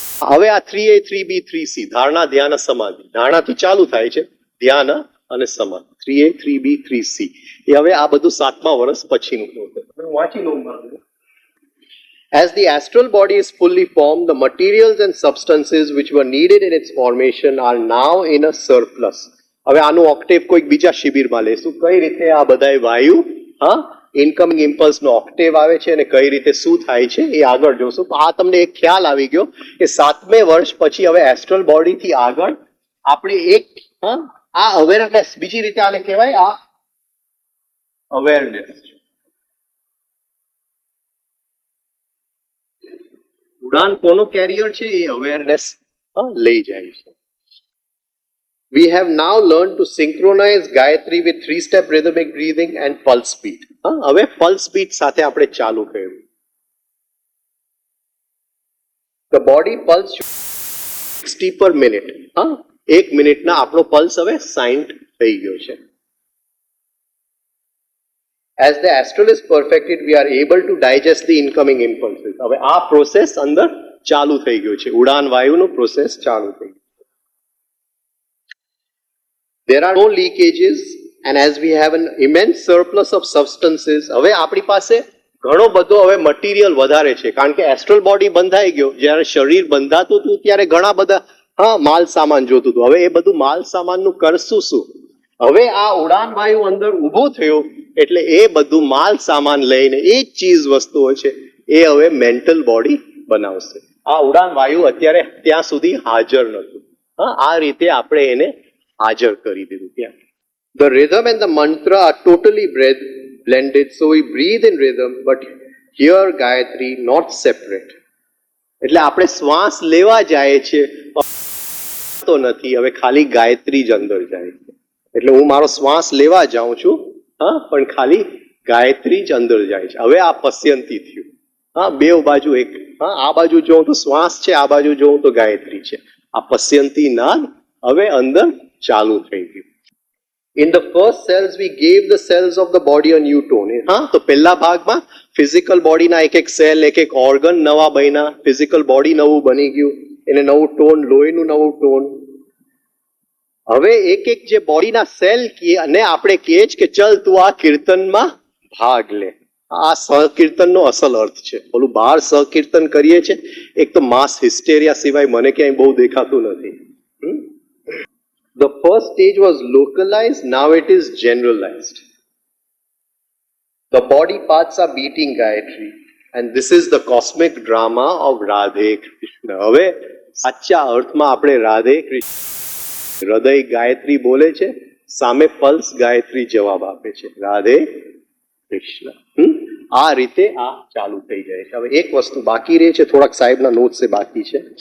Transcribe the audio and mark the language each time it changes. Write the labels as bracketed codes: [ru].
[gu] હવે આ 3A 3B 3C ધારણા ધ્યાન સમાધિ, ધારણાથી ચાલુ થાય છે ધ્યાન અને સમાધિ. 3A 3B 3C એ હવે આ બધું 7મા વર્ષ પછીનું વાંચી લઉં. [en] As the astral body is fully formed, the materials and substances which were needed in its formation are now in a surplus. [gu] હવે આનું ઓક્ટેવ કોઈક બીજા શિબિરમાં લેશું, કઈ રીતે આ બધાય વાયુ ઇનકમિંગ ઇમ્પલ્સ નો ઓક્ટેવ આવે છે અને કઈ રીતે શું થાય છે એ આગળ જોશું. આ તમને એક ખ્યાલ આવી ગયો કે 7મે વર્ષ પછી હવે એસ્ટ્રલ બોડી થી આગળ આપણે એક આ અવેરનેસ, બીજી રીતે આને કહેવાય આ અવેરનેસ. ઉડાન કોનો કેરિયર છે એ અવેરનેસ લઈ જાય છે. [en] We have now learned to synchronize Gayatri with 3-step rhythmic breathing and pulse beat. [gu] હવે pulse beat સાથે આપણે ચાલુ કર્યું. [en] The body pulse 60 per minute. [gu] 1 મિનિટના આપણો પલ્સ હવે 60 થઈ ગયો છે. [en] As the astral is perfected, we are able to digest the incoming impulses. [gu] હવે આ પ્રોસેસ અંદર ચાલુ થઈ ગયો છે. ઉડાન વાયુનો પ્રોસેસ ચાલુ થઈ ગયો. [en] There are no leakages, and as we have an immense surplus of substances, [gu] હવે આપણી પાસે ઘણો બધો હવે મટીરિયલ વધારે છે, કારણ કે એસ્ટ્રલ બોડી બંધાઈ ગયો. જ્યારે શરીર બંધાતું હતું ત્યારે ઘણા બધા હા માલ સામાન જોતું હતું. હવે એ બધું માલ સામાનનું કરશું શું? હવે આ ઉડાન વાયુ અંદર ઊભો થયો એટલે એ બધું માલ સામાન લઈને એ જ ચીજ વસ્તુઓ છે એ હવે મેન્ટલ બોડી બનાવશે. આ ઉડાન વાયુ અત્યારે ત્યાં સુધી હાજર નહોતું. હા, આ રીતે આપણે એને હાજર કરી દીધું ત્યાં. [en] The rhythm and the mantra are totally blended, so we breathe in rhythm, but hear Gayatri not separate. [gu] એટલે આપણે શ્વાસ લેવા જાય છે તો નથી, હવે ખાલી ગાયત્રી જ અંદર જાય છે. એટલે હું મારો શ્વાસ લેવા જાઉં છું, હા, પણ ખાલી ગાયત્રી જ અંદર જાય છે. હવે આ પશ્યંતી થયું. હા, બે બાજુ એક. હા, આ બાજુ જોઉં તો શ્વાસ છે, આ બાજુ જોઉં તો ગાયત્રી છે. આ પશ્યંતી નાદ હવે અંદર ચાલુ થઈ ગયું. [en] In the first cells we gave the cells of the body a new tone. [gu] હા, તો પહેલા ભાગમાં ફિઝિકલ બોડીના એક એક સેલ, એક એક ઓર્ગન નવા બન્યા, ફિઝિકલ બોડી નવું બની ગયું, એને નવું ટોન, લોહીનું નવું ટોન. હવે એક એક જે બોડીના સેલ અને આપણે કહીએ જ કે ચલ તું આ કીર્તનમાં ભાગ લે. આ સહકીર્તનનો અસલ અર્થ છે. ઓલું બહાર સહકીર્તન કરીએ છે, એક તો માસ હિસ્ટેરિયા સિવાય મને ક્યાંય બહુ દેખાતું નથી. [en] The first stage was localized, now it is generalized. The body parts are beating Gayatri, and this is the cosmic drama of Radhe Krishna. [gu] હવે સાચા અર્થમાં આપણે રાધે કૃષ્ણ, હૃદય ગાયત્રી બોલે છે, સામે પલ્સ ગાયત્રી જવાબ આપે છે, રાધે કૃષ્ણ. આ રીતે આ ચાલુ થઈ જાય છે. હવે એક વસ્તુ બાકી રહે છે, થોડાક સાહેબના નોટ્સ બાકી છે.